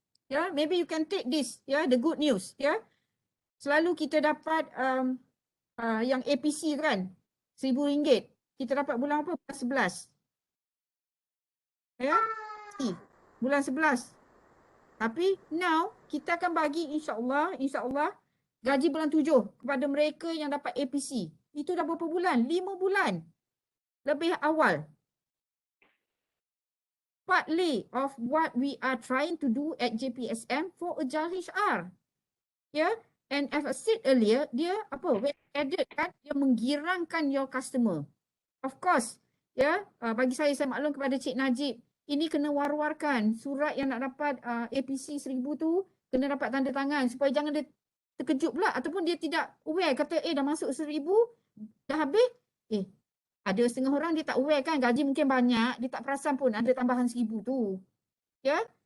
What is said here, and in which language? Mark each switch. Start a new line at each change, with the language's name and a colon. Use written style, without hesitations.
English: Ya, maybe you can take this, ya, the good news, ya.
Malay: Selalu kita dapat yang APC kan, RM1,000. Kita dapat bulan apa? Bulan 11. Ya, bulan 11. Tapi now kita akan bagi insya-Allah gaji bulan 7 kepada mereka yang dapat APC. Itu dah berapa bulan? 5 bulan. Lebih awal.
English: Partly of what we are trying to do at JPSM for Agile HR. Yeah, and as I said earlier,
Malay: dia apa?
English: When added kan,
Malay: dia menggirangkan
English: your customer. Of course,
Malay: ya, bagi saya maklum kepada Cik Najib, ini kena war-warkan. Surat yang nak dapat APC 1,000 tu kena dapat tanda tangan supaya jangan dia terkejut pula ataupun dia tidak aware, kata dah masuk 1,000, dah habis, ada setengah orang dia tak aware kan, gaji mungkin banyak, dia tak perasan pun ada tambahan 1,000 tu. Ya.